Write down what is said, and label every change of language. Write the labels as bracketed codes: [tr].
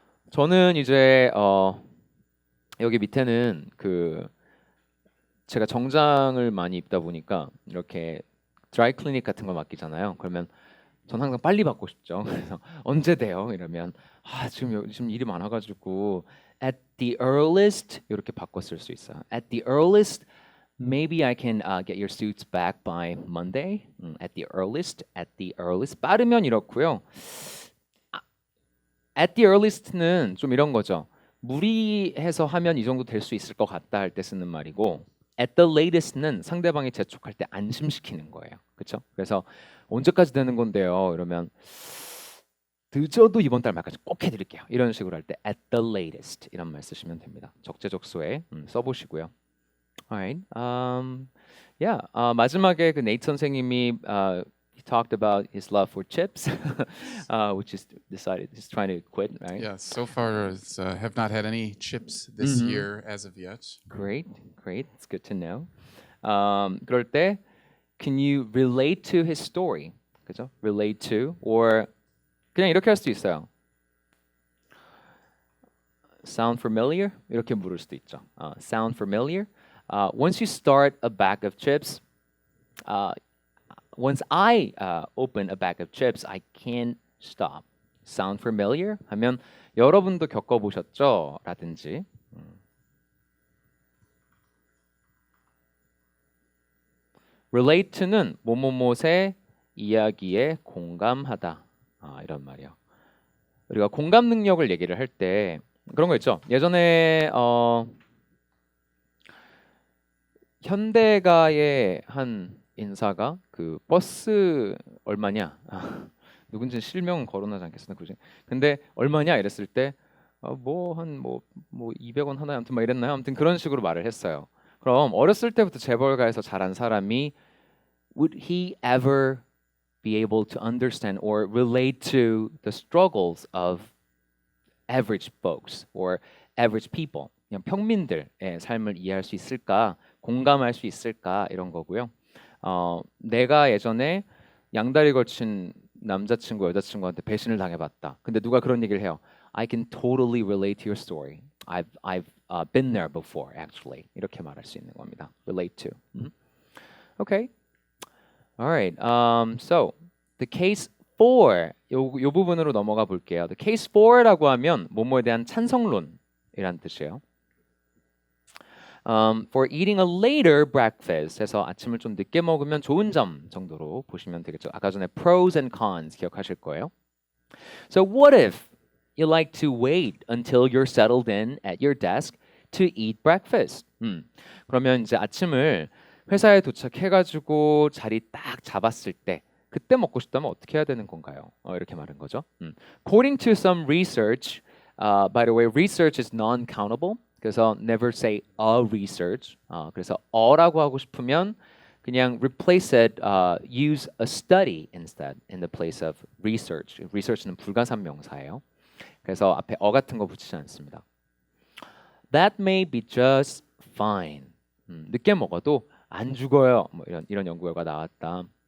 [ko] 저는 이제 여기 밑에는 그 제가 정장을 많이 입다 보니까 이렇게 드라이 클리닉 같은 거 맡기잖아요. 그러면 전 항상 빨리 받고 싶죠. 그래서 언제 돼요? 이러면 지금 일이 많아가지고 [en] at the earliest [ko] 이렇게 바꿔 쓸 수 있어요. [en] At the earliest, maybe I can get your suits back by Monday. At the earliest, at the earliest. [ko] 빠르면 이렇고요. [en] At the earliest [ko] 는 좀 이런 거죠. 무리해서 하면 이 정도 될 수 있을 것 같다 할 때 쓰는 말이고 [en] at the latest [ko] 는 상대방이 재촉할 때 안심시키는 거예요. 그렇죠? 그래서 언제까지 되는 건데요? 이러면 늦어도 이번 달 말까지 꼭 해드릴게요. 이런 식으로 할 때 [en] at the latest [ko] 이런 말 쓰시면 됩니다. 적재적소에 써보시고요. [en] Alright, yeah. [ko] 마지막에 그 네이트 선생님이 [en] he talked about his love for chips, which is decided he's trying to quit, right? Yeah, so far have not had any chips this year as of yet. Great, great. It's good to know. [ko] 그럴 때 [en] can you relate to his story? [ko] 그죠? [en] relate to or [ko] 그냥 이렇게 할 수도 있어요. [en] sound familiar? [ko] 이렇게 물을 수도 있죠. sound familiar? [en] Once you start a bag of chips, once I open a bag of chips, I can't stop. Sound familiar? [ko] 하면 여러분도 겪어보셨죠? 라든지 relate는 뭐뭐뭐의 이야기에 공감하다. 이런 말이요. 우리가 공감 능력을 얘기를 할 때 그런 거 있죠. 예전에 현대가의 한 인사가 그 버스 얼마냐? 누군지 실명은 거론하지 않겠으나 그지? 근데 얼마냐 이랬을 때 뭐 200원 하나에 아무튼 막 이랬나요? 아무튼 그런 식으로 말을 했어요. 그럼 어렸을 때부터 재벌가에서 자란 사람이 [en] would he ever be able to understand or relate to the struggles of average folks or average people? [ko] 그냥 평민들의 삶을 이해할 수 있을까? 공감할 수 있을까? 이런 거고요. 내가 예전에 양다리 걸친 남자친구 여자친구한테 배신을 당해봤다. 근데 누가 그런 얘기를 해요. [en] I can totally relate to your story. I've been there before, actually. [ko] 이렇게 말할 수 있는 겁니다. [en] relate to. Okay. All right. So the case for [ko] 요 부분으로 넘어가 볼게요. [en] The case for [ko] 라고 하면 뭐뭐에 대한 찬성론이란 뜻이에요. [en] For eating a later breakfast [ko] 해서 아침을 좀 늦게 먹으면 좋은 점 정도로 보시면 되겠죠. 아까 전에 pros and cons 기억하실 거예요. [en] So what if you like to wait until you're settled in at your desk to eat breakfast? [ko] 그러면 이제 아침을 회사에 도착해가지고 자리 딱 잡았을 때 그때 먹고 싶다면 어떻게 해야 되는 건가요? 이렇게 말한 거죠. [en] According to some research, by the way, research is non-countable. 그래서 never say a research. [ko] 그래서 어라고 하고 싶으면 그냥 [en] replace it, use a study instead in the place of research. [ko] research는 불가산 명사예요. 그래서 앞에 어 같은 거 붙이지 않습니다. [en] That may be just fine. [ko] 늦게 먹어도 안 죽어요. 뭐 이런 연구 결과 나왔다.